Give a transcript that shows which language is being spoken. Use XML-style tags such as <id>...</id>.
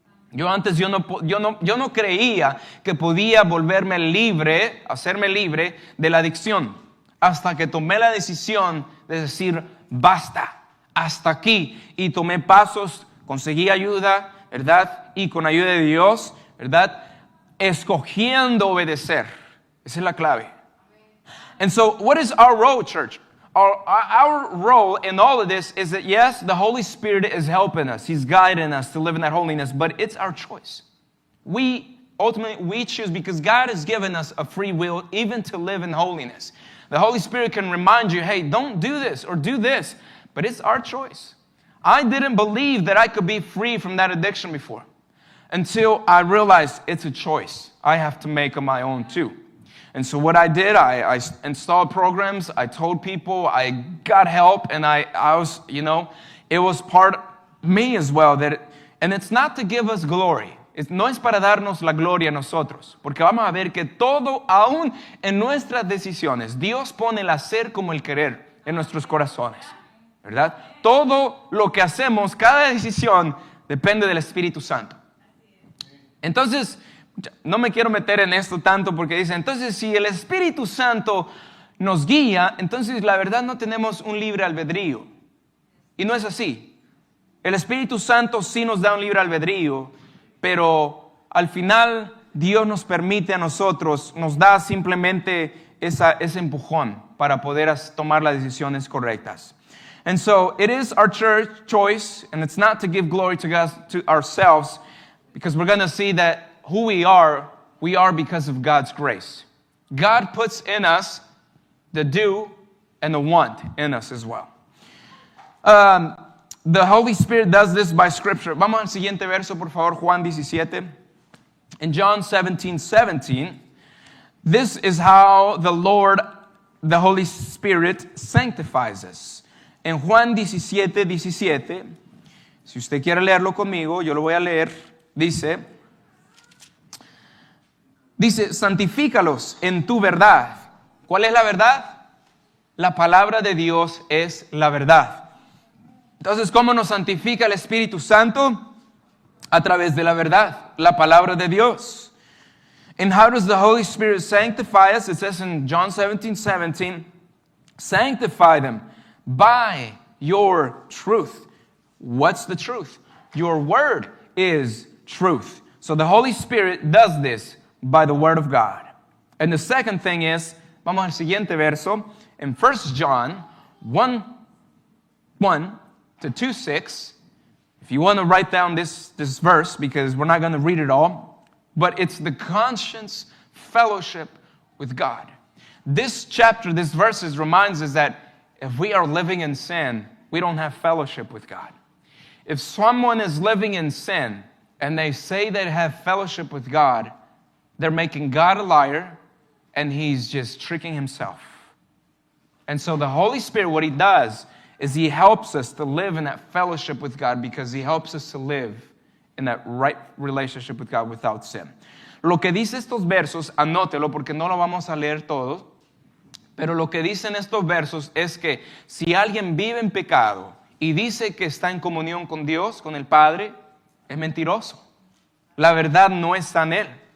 <es>Yo antes yo no creía que podía hacerme libre de la adicción, hasta que tomé la decisión de decir basta. hasta aquí. Y tomé pasos, conseguí ayuda, ¿verdad? Y con ayuda de Dios, ¿verdad? Escogiendo obedecer. Esa es la clave.</es> <en>And so, what is our role, church? Our role in all of this is that, yes, the Holy Spirit is helping us. He's guiding us to live in that holiness, but it's our choice. Ultimately, we choose because God has given us a free will even to live in holiness. The Holy Spirit can remind you, hey, don't do this or do this, but it's our choice. I didn't believe that I could be free from that addiction before until I realized it's a choice I have to make on my own too. And so what I did, I installed programs, I told people, I got help, and I was, it was part of me as well. And it's not to give us glory.</en> <es>No es para darnos la gloria a nosotros, porque vamos a ver que todo, aún en nuestras decisiones, Dios pone el hacer como el querer en nuestros corazones, ¿verdad? Todo lo que hacemos, cada decisión, depende del Espíritu Santo. Entonces, no me quiero meter en esto tanto porque dice, entonces si el Espíritu Santo nos guía, entonces la verdad no tenemos un libre albedrío. Y no es así. El Espíritu Santo sí nos da un libre albedrío, pero al final Dios nos permite a nosotros, nos da simplemente ese empujón para poder tomar las decisiones correctas.</es> <en>And so it is our church choice, and it's not to give glory to God, to ourselves, because we're going to see that who we are because of God's grace. God puts in us the do and the want in us as well. The Holy Spirit does this by Scripture.</en> <es>Vamos al siguiente verso, por favor, Juan 17.</es> <en>In John 17:17, this is how the Lord, the Holy Spirit, sanctifies us.</en> <es>En Juan 17:17, si usted quiere leerlo conmigo, yo lo voy a leer, dice, santifícalos en tu verdad. ¿Cuál es la verdad? La palabra de Dios es la verdad. Entonces, ¿cómo nos santifica el Espíritu Santo? A través de la verdad, la palabra de Dios.</es> <en>And how does the Holy Spirit sanctify us? It says in John 17:17, sanctify them by your truth. What's the truth? Your word is truth. So the Holy Spirit does this by the word of God. And the second thing is,</en> <es>vamos al siguiente verso,</es> <en>in 1 John 1:1 to 2:6. If you want to write down this verse, because we're not going to read it all, but it's the conscience fellowship with God. This chapter, this verses reminds us that if we are living in sin, we don't have fellowship with God. If someone is living in sin and they say they have fellowship with God, they're making God a liar and he's just tricking himself. And so the Holy Spirit, what he does is he helps us to live in that fellowship with God because he helps us to live in that right relationship with God without sin.</en> <es>Lo que dice estos versos, anótelo porque no lo vamos a leer todos, pero lo que dicen estos versos es que si alguien vive en pecado y dice que está en comunión con Dios, con el Padre, es mentiroso. La verdad no está en él.</es>